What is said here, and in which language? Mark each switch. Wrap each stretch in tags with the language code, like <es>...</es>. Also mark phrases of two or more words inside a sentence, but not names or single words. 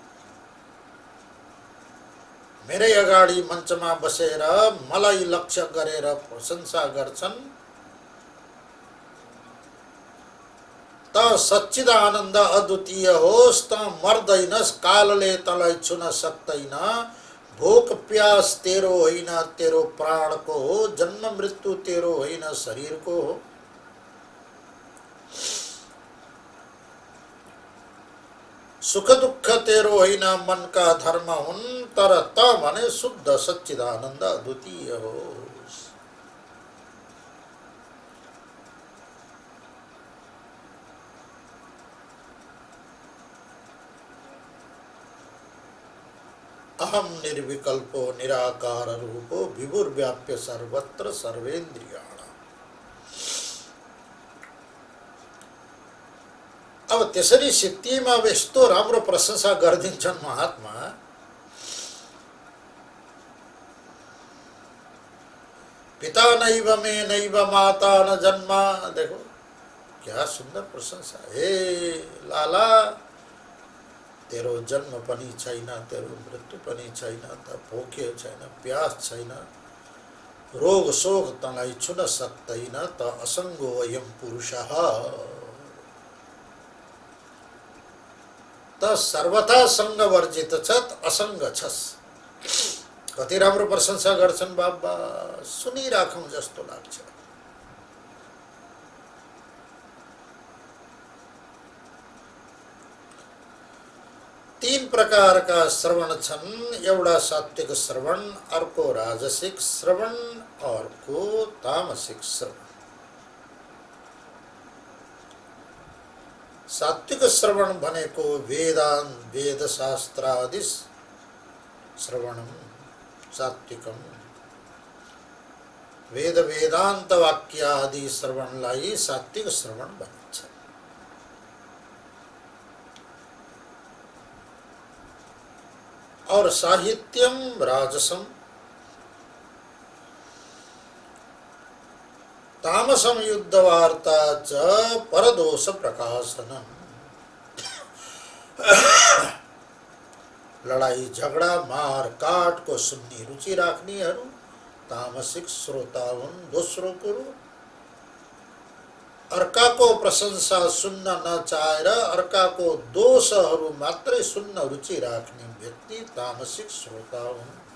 <ne>मेरै अगाडि मञ्चमा बसेर मलाई लक्ष्य गरेर प्रशंसा गर्छन्, त सच्चिदानन्द अद्वितीय होस्, त मर्दैनस्, कालले तँलाई छुन सक्दैन, भोक प्यास तेरो होइन तेरो प्राणको हो, जन्म मृत्यु तेरो होइन शरीरको हो। सुख दुःख तेरो होइन मनका धर्म हुन्, तर त भने शुद्ध सच्चिदानन्द अद्वितीय होस्।</ne> <sa>अहम निर्विकल्पो निराकार रूपो विभुर्व्याप्य सर्वत्र सर्वेन्द्रियाणाम्।</sa> <ne>अब त्यसरी सिद्धिमा अब यस्तो राम्रो प्रशंसा गरिदिन्छन् महात्मा।</ne> <sa>पिता नैव मे नैव माता न जन्मा।</sa> <hi>देखो क्या सुंदर प्रशंसा। हे लाला,</hi> <ne>तेरो जन्म पनि छैन, तेरो मृत्यु पनि छैन, त भोक्यो छैन, प्यास छैन, रोग शोक तँलाई छुन सक्दैन, त</ne> <sa>असङ्गो अयम पुरुषः,</sa> <ne>त सर्वथा सङ्ग वर्जित छ, असङ्ग छस्। कति राम्रो प्रशंसा गर्छन् बाबा, सुनिराखौँ जस्तो लाग्छ। तीन प्रकारका श्रवण छन्। एउटा सात्विक श्रवण, अर्को राजसिक श्रवण, अर्को तामसिक श्रवण। सात्विक श्रवण भनेको</ne> <sa>वेदांत वेद शास्त्रादि श्रवणम सात्विकम।</sa> <ne>वेद वेदांत वाक्यादि श्रवणलाई सात्विक श्रवण भनिन्छ।</ne> <sa>और साहित्यम राजसम, तामसम युद्ध वार्ता च परदोष प्रकाशनम।</sa> <ne>लडाई झगडा मार काट को सुन्ने रुचि राख्नेहरू तामसिक श्रोता हुन्। दोस्रो कुरो, अर्काको प्रशंसा सुन्न नचाहेर अर्काको दोषहरू मात्रै सुन्न रुचि राख्ने व्यक्ति तामसिक श्रोता हुन्।</ne>